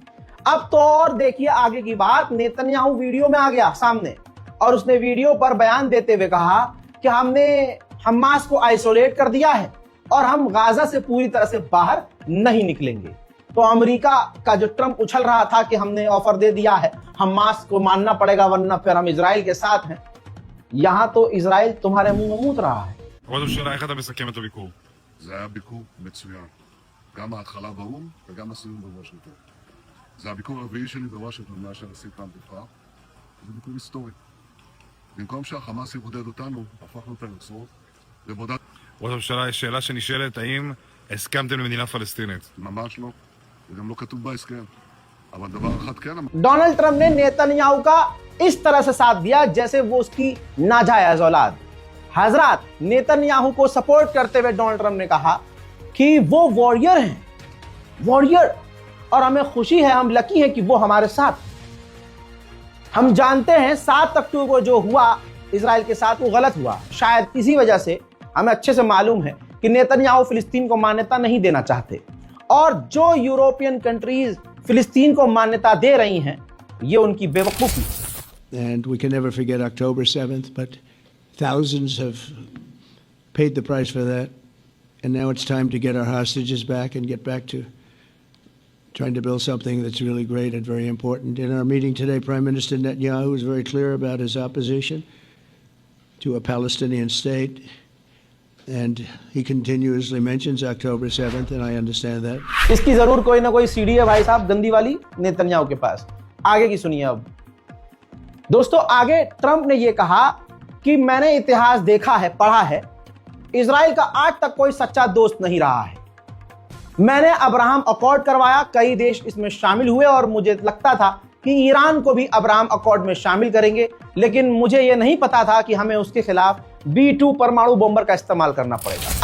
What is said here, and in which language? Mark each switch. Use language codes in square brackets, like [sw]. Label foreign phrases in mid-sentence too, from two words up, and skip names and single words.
[hi] अब तो और देखिए आगे की बात, नेतन्याहू वीडियो में आ गया सामने और उसने वीडियो पर बयान देते हुए कहा कि हमने हमास को आइसोलेट कर दिया है और हम गाजा से पूरी तरह से बाहर नहीं निकलेंगे। तो अमेरिका का जो ट्रम्प उछल रहा था कि हमने ऑफर दे दिया है, हमास को मानना पड़ेगा वरना फिर हम इजराइल के साथ हैं, यहां तो इजराइल तुम्हारे मुंह में मूत रहा है। [he] איך אתה מסכם את הביקור? זה היה ביקור מצוין. גם ההתחלה באו"ם וגם הסיום בוושינגטון. זה הביקור הרביעי שלי בוושינגטון מאז שהנשיא טראמפ נבחר. זה ביקור היסטורי. במקום שהחמאס יבודד אותנו, הפכנו את היוצרות לבודד. ראש הממשלה, יש שאלה שנשאלת, האם הסכמתם למדינה פלסטינית? ממש לא. זה גם לא כתוב בהסכם. אבל דבר אחד כן. [hi] डोनाल्ड ट्रंप ने नेतन्याहू का इस तरह से साथ दिया जैसे वो उसकी नाजायज औलाद। हजरात, नेतन्याहू को सपोर्ट करते हुए डोनाल्ड ट्रंप ने कहा कि वो वॉरियर हैं, वॉरियर, और हमें खुशी है, हम लकी हैं कि वो हमारे साथ। हम जानते हैं 7 अक्टूबर को जो हुआ इजराइल के साथ वो गलत हुआ। शायद इसी वजह से हमें अच्छे से मालूम है कि नेतन्याहू फिलिस्तीन को मान्यता नहीं देना चाहते, और जो [en] European countries [hi] फिलिस्तीन को मान्यता दे रही हैं ये उनकी बेवकूफी। [en] And we can never forget October 7th, but thousands have paid the price for that. And now it's time to get our hostages back and get back to trying to build something that's really great and very important. In our meeting today, Prime Minister Netanyahu was very clear about his opposition to a Palestinian state, and he continuously mentions October 7th, and I understand that. [hi] इसकी जरूर कोई ना कोई सीडी है भाई साहब गंदी वाली नेतन्याहू के पास। आगे की सुनिए अब दोस्तों। आगे ट्रंप ने यह कहा कि मैंने इतिहास देखा है, पढ़ा है, इजराइल का आज तक कोई सच्चा दोस्त नहीं रहा है। मैंने अब्राहम अकॉर्ड करवाया, कई देश इसमें शामिल हुए और मुझे लगता था कि ईरान को भी अब्राहम अकॉर्ड में शामिल करेंगे, लेकिन मुझे यह नहीं पता था कि हमें उसके खिलाफ B-2 परमाणु बॉम्बर का इस्तेमाल करना पड़ेगा।